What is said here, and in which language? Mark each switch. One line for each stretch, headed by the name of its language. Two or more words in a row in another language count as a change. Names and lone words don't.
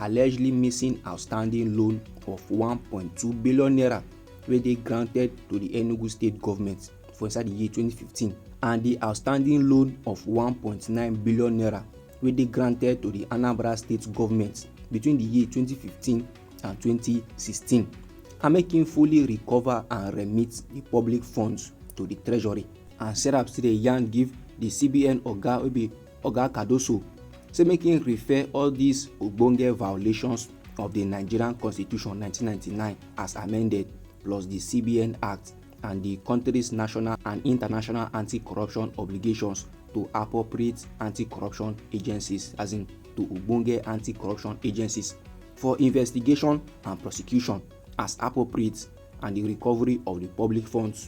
Nigerian Pidgin: allegedly missing outstanding loan of 1.2 billion naira wey dey granted to the Enugu state government for inside the year 2015, and the outstanding loan of 1.9 billion naira wey dey granted to the Anambra state government between the year 2015 and 2016, and make him fully recover and remit the public funds to the treasury. And Sarap still dey yarn give the CBN oga wey be Oga Cardoso say make him refer all these ogbonge violations of the Nigerian Constitution 1999 as amended, plus the CBN Act and the country's national and international anti-corruption obligations to appropriate anti-corruption agencies, as in to ogbonge anti-corruption agencies, for investigation and prosecution as appropriate, and the recovery of the public funds.